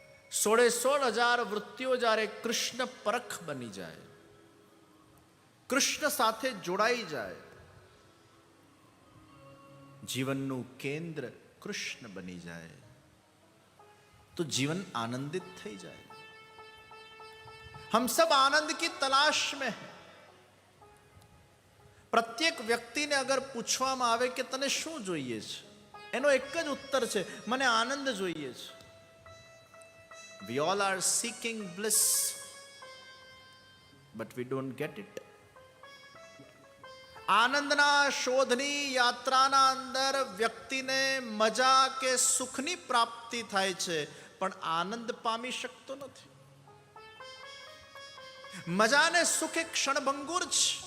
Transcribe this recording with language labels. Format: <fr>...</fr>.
<gu>16,000 વૃત્તિઓ જ્યારે કૃષ્ણ પરખ બની જાય, કૃષ્ણ સાથે જોડાઈ જાય, જીવનનું કેન્દ્ર કૃષ્ણ બની જાય,</gu> <hi>तो जीवन आनंदित</hi> <gu>થઈ જાય.</gu> <hi>हम सब आनंद की तलाश में हैं.</hi> <gu>प्रत्येक વ્યક્તિને અગર પૂછવામાં આવે કે તને શું જોઈએ છે, એનો એક જ ઉત્તર છે, મને આનંદ જોઈએ છે.</gu> <en>We all are seeking bliss, but we don't get it.</en> <gu>આનંદના શોધની યાત્રાના અંદર વ્યક્તિને મજા કે સુખની પ્રાપ્તિ થાય છે, પણ આનંદ પામી શકતો નથી. મજા ને સુખ એક ક્ષણભંગુર છે.</gu>